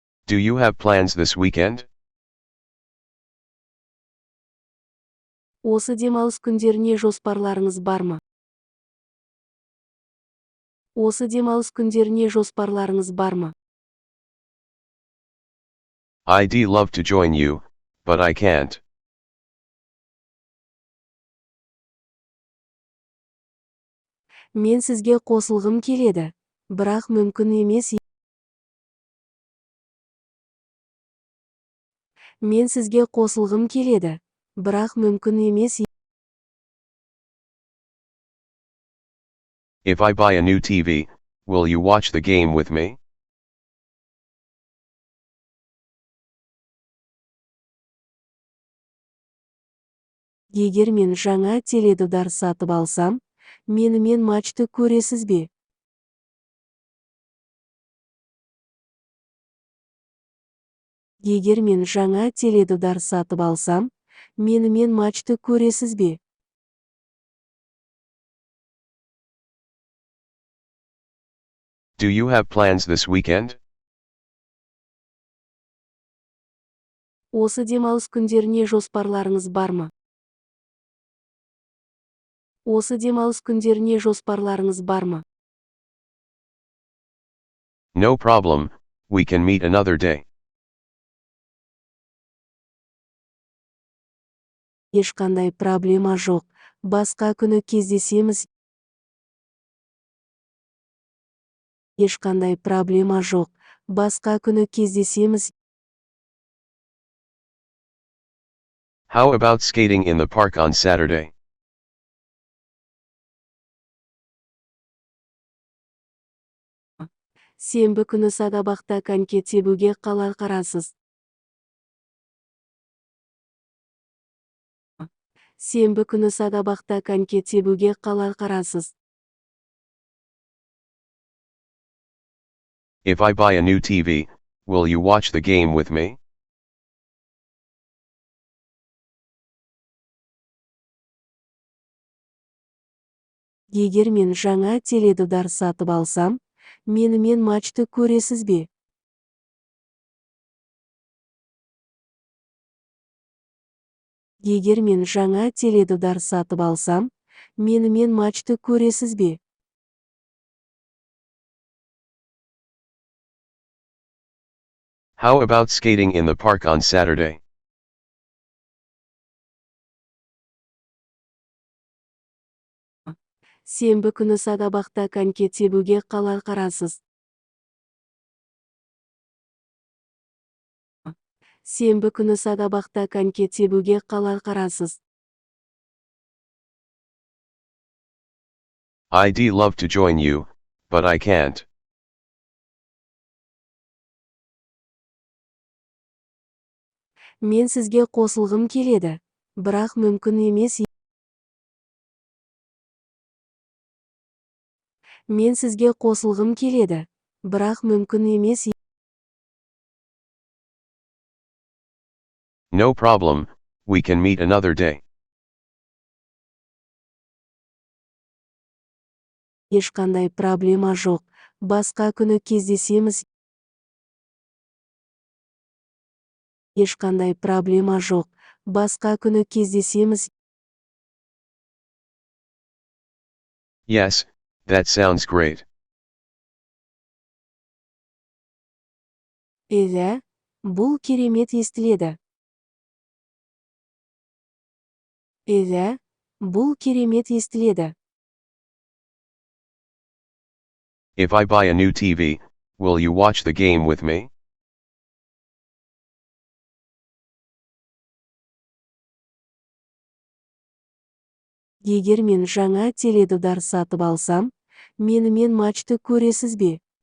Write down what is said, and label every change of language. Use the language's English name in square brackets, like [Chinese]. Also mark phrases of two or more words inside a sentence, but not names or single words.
[English] Do you have plans this weekend? [Kazakh] Осы демалыс күндеріне жоспарларыңыз бар ма? Осы демалыс күндеріне жоспарларыңыз бар ма? [English] I'd love to join you, but I can't. [Kazakh] Мен сізге қосылғым келеді, бірақ мүмкін емес. Мен сізге қосылғым келеді, бірақ мүмкін емес. [English] If I buy a new TV, will you watch the game with me? [Kazakh] Егер мен жаңа теледидар сатып алсам, менімен матчты көресіз бе? Егер мен жаңа теледидар сатып алсам, менімен матчты көресіз бе? [English] Do you have plans this weekend? [Kazakh] Осы демалыс күндеріне жоспарларыңыз бар ма? Осы демалыс күндеріне жоспарларыңыз бар ма? [English] No problem, we can meet another day. [Kazakh] Ешқандай проблема жоқ, басқа күні кездесеміз. Ешқандай проблема жоқ, басқа күні кездесеміз. [English] How about skating in the park on Saturday? [Kazakh] Сенбі күні саябақта коньки тебуге қалай қарасыз? Сенбі күні саябақта коньки тебуге қалай қарасыз? [English] If I buy a new TV, will you watch the game with me? [Kazakh] Егер мен жаңа теледидар сатып алсам, менімен матчты көресіз бе? Егер мен жаңа теледидар сатып алсам, менімен матчты көресіз бе? [English] How about skating in the park on Saturday? [Kazakh] Сенбі күні саябақта коньки тебуге қалай қарасыз? Сенбі күні саябақта коньки тебуге қалай қарасыз? [English] I'd love to join you, but I can't. [Kazakh] Мен сізге қосылғым келеді, бірақ мүмкін емес. Мен сізге қосылғым келеді, бірақ мүмкін емес. [English] No problem, we can meet another day. [Kazakh] Ешқандай проблема жоқ, басқа күні кездесеміз. Ешқандай проблема жоқ, басқа күні кездесеміз. [English] Yes, that sounds great. [Kazakh] Иә, бұл керемет естіледі. Иә, бұл керемет естіледі. [English] If I buy a new TV, will you watch the game with me? [Kazakh] Егер мен жаңа теледидар сатып алсам, менімен матчты көресіз бе?